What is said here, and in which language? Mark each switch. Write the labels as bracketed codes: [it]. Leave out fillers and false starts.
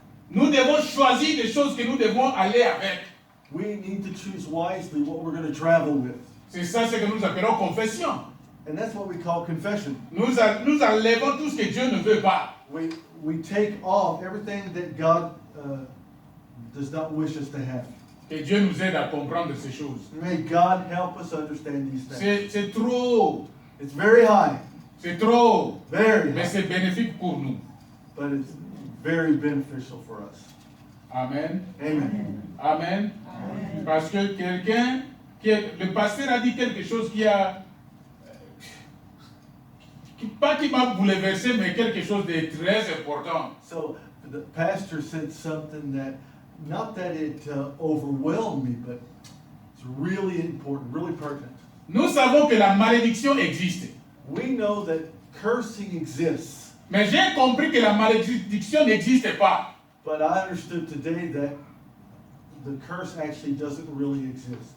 [fr] Nous devons choisir des choses que nous devons aller avec. [en] We need to choose wisely what we're going to travel with. [fr] C'est ça ce que nous appelons confession. [en] And that's what we call confession. [fr] Nous enlevons tout ce que Dieu ne veut pas. [en] We take off everything that God does not wish us to have. [fr] Que Dieu nous aide à comprendre ces choses. [en] May God help us understand these things. [fr] C'est trop. [en] It's very high, [fr] C'est trop. [en] very [fr] Mais [en] high, [fr] c'est bénéfique pour nous. [en] but it's very beneficial for us. Amen. Amen. Amen. [fr] Parce que le pasteur a dit quelque chose pas qui m'a bouleversé, mais quelque chose de très important. [en] So the pastor said something that, not that it overwhelmed me, but it's really important, really pertinent. [fr] Nous savons que la malédiction existe. [en] We know that cursing exists, [fr] Mais j'ai compris que la malédiction n'existe pas. [en] but I understood today that the curse actually doesn't really exist.